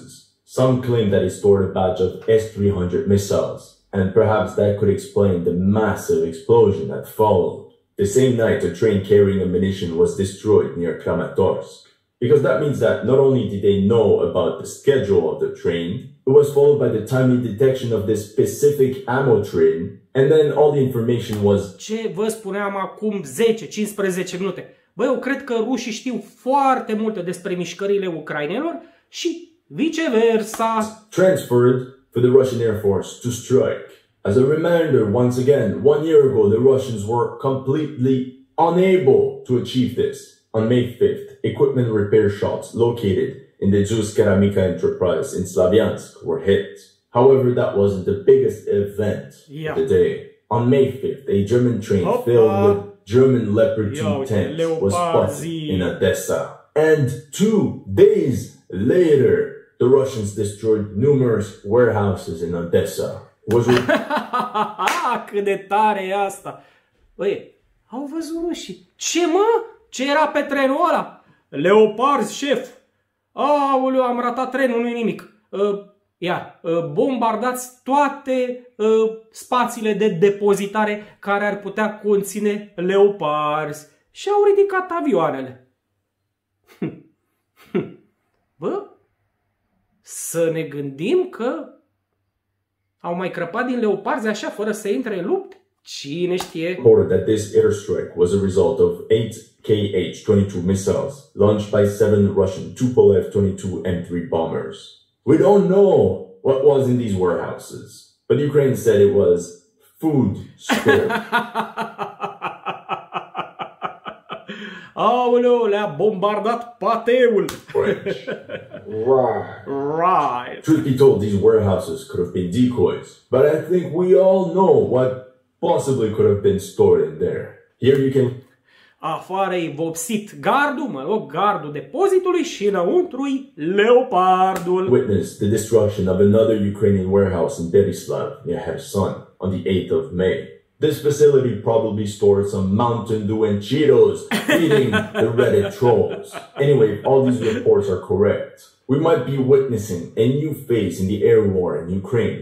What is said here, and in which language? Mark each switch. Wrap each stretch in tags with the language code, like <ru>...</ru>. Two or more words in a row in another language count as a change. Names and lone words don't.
<en>Some claim that it stored a batch of S-300 missiles, and perhaps that could explain the massive explosion that followed. The same night, a train carrying ammunition was destroyed near Kramatorsk. Because that means that not only did they know about the schedule of the train, it was followed by the timely detection of this specific ammo train, and then all the information was...</en> <ro>Ce vă spuneam acum 10-15 minute. Băi, eu cred că rușii știu foarte multe despre mișcările ucrainenilor și viceversa.</ro> <en>Transferred for the Russian Air Force to strike. As a reminder, once again, 1 year ago, the Russians were completely unable to achieve this. On May 5th, equipment repair shops located in the Zeus Keramika enterprise in Slavyansk were hit. However, that wasn't the biggest event of the day. On May 5th, a German train filled with German Leopard 2 tanks was spotted in Odessa. And 2 days later, the Russians destroyed numerous warehouses in Odessa.</en> <ro>Cât de tare e asta! Băi, au văzut rușii. Ce, mă? Ce era pe trenul ăla? Leoparzi, șef! Aoleu, am ratat trenul, nu-i nimic. Bombardați toate spațiile de depozitare care ar putea conține leoparzi. Și au ridicat avioanele. Bă, să ne gândim că au mai crăpat din leoparzi așa fără să intre în lupte? Cine știe?</ro> <en>Reported that this airstrike was a result of 8 Kh-22 missiles launched by 7 Russian Tupolev 22 M3 bombers. We don't know what was in these warehouses, but Ukraine said it was food stored.</en> <ro>Aoleu, le-a bombardat pateul.</ro> <en>Right. Truth be told, these warehouses could have been decoys, but I think we all know what possibly could have been stored in there. Here you can...</en> <ro>Afară-i vopsit gardul, mă rog, gardul depozitului și înăuntru-i leopardul.</ro> <en>Witness the destruction of another Ukrainian warehouse in Berislav near Kherson on the 8th of May. This facility probably stored some Mountain Dew and Cheetos, feeding the Reddit trolls. Anyway, if all these reports are correct, we might be witnessing a new phase in the air war in Ukraine.</en>